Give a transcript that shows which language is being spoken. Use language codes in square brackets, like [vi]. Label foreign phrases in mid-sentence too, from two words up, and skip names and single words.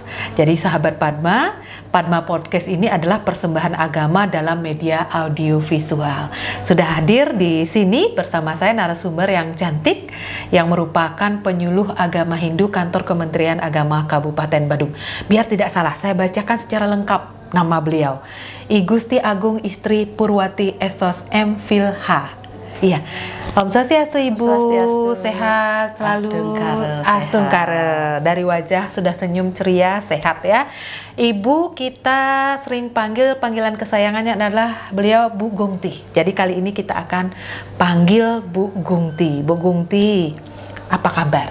[id] Jadi sahabat Padma, Padma Podcast ini adalah persembahan agama dalam media audio visual. Sudah hadir di sini bersama saya narasumber yang cantik yang merupakan penyuluh agama Hindu kantor Kementerian Agama Kabupaten Badung. Biar tidak salah, saya bacakan secara lengkap nama beliau. I Gusti Agung Istri Purwati Estos M. Phil.H. Iya, [sa] Om Swastiastu [id] Ibu, Swastiastu. Sehat selalu. Astungkare, Astungkare. Dari wajah sudah senyum ceria, sehat ya. Ibu kita sering panggilan kesayangannya adalah beliau Bu Gungti. Jadi kali ini kita akan panggil Bu Gungti. Bu Gungti, apa kabar?